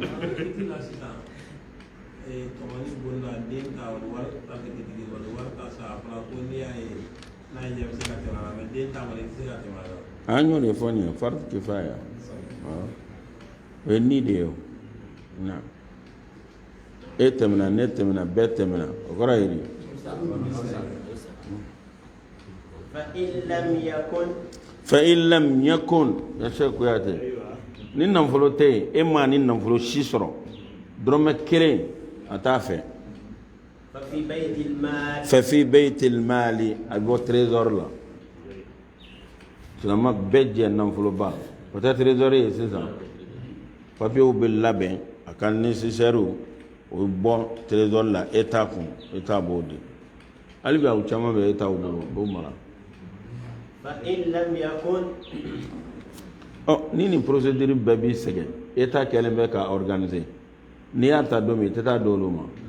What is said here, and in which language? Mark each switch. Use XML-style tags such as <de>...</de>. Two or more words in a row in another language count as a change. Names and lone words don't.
<bm>tɔmɔni bonda den ka wari ta kɛ tigi wari ta sa a fɔra ko n'i y'a ye n'a ye ɲɛ bɛ se ka tɛmɛ a la mais den ta kɔni tɛ se ka tɛmɛ a la. an y'o de fɔ nin ye</bm> <ar>فرض كفاية</ar> <bm>o ye ni de ye o na e tɛmɛna ne tɛmɛna bɛɛ tɛmɛna o kɔrɔ ye de</bm> <ar>فإن لم يكن</ar> <bm>ya Sheikh Kuyate ni nafolo tɛ yen e ma ni nafolo si sɔrɔ dɔrɔmɛ kelen a t'a fɛ</bm> <ar>ففي بيت المال</ar> <bm>a bɛ bɔ trésor la silamɛ bɛɛ jɛ nafoloba o tɛ trésor ye sisan papiyew bɛ labɛn a ka nécessaire o bɛ bɔ trésor la état kun état b'o di hali bi aw caman bɛ état bolo o b'o mara ni nin procédure bɛɛ b'i sɛgɛn état kɛlen bɛ ka organiser n'i y'a ta don min i tɛ taa d'olu ma</bm>